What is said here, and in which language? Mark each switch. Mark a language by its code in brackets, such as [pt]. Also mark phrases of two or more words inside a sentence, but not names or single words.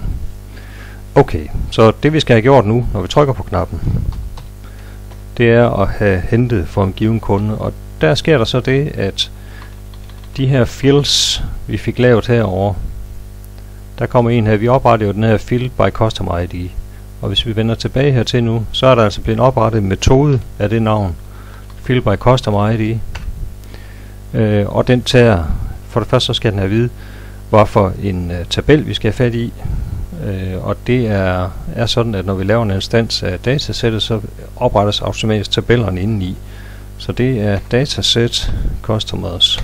[da] Okay, så det vi skal have gjort nu, når vi trykker på knappen, det er at have hentet for en given kunde, og der sker der så det, at de her fields, vi fik lavet herovre, der kommer en her, vi opretter jo den her [en] field by customer ID, [da] og hvis vi vender tilbage hertil nu, så er der altså blevet oprettet en metode af det navn, [en] field by customer ID, [da] og den tager, for det første så skal den have at vide, hvorfor en tabel vi skal have fat i, og det er sådan, at når vi laver en instans af datasættet, så oprettes automatisk tabellerne indeni. Så det er [en] dataset customers.